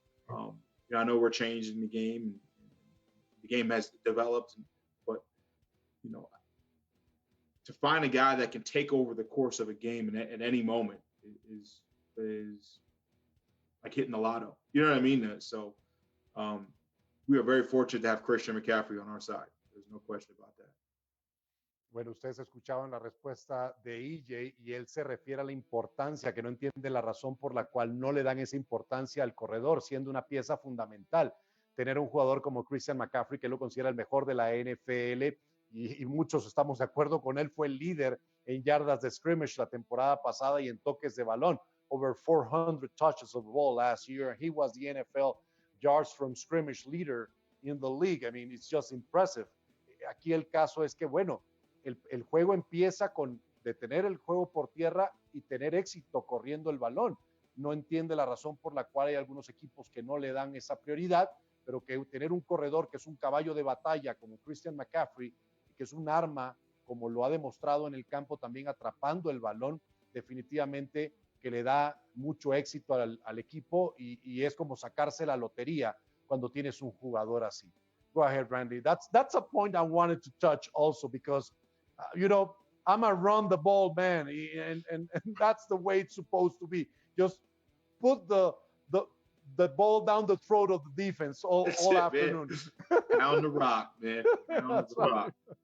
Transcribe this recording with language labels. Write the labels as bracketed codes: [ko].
[en] I know we're changing the game, and the game has developed, but to find a guy that can take over the course of a game at any moment is like hitting the lotto. You know what I mean? So we are very fortunate to have Christian McCaffrey on our side. There's no question about that. [es] Bueno, ustedes escuchaban la respuesta de EJ y él se refiere a la importancia, que no entiende la razón por la cual no le dan esa importancia al corredor, siendo una pieza fundamental. Tener un jugador como Christian McCaffrey, que lo considera el mejor de la NFL, y muchos estamos de acuerdo con él, fue el líder en yardas de scrimmage la temporada pasada y en toques de balón. [en] Over 400 touches of the ball last year. He was the NFL yards from scrimmage leader in the league. I mean, it's just impressive. [es] Aquí el caso es que, bueno, el juego empieza con detener el juego por tierra y tener éxito corriendo el balón. No entiende la razón por la cual hay algunos equipos que no le dan esa prioridad, pero que tener un corredor que es un caballo de batalla como Christian McCaffrey, que es un arma, como lo ha demostrado en el campo también atrapando el balón, definitivamente que le da mucho éxito al equipo y es como sacarse la lotería cuando tienes un jugador así. [en] Go ahead, Randy. That's a point I wanted to touch also because, I'm a run the ball man, and that's the way it's supposed to be. Just put the ball down the throat of the defense all afternoon. Pound the rock, man. Pound the rock.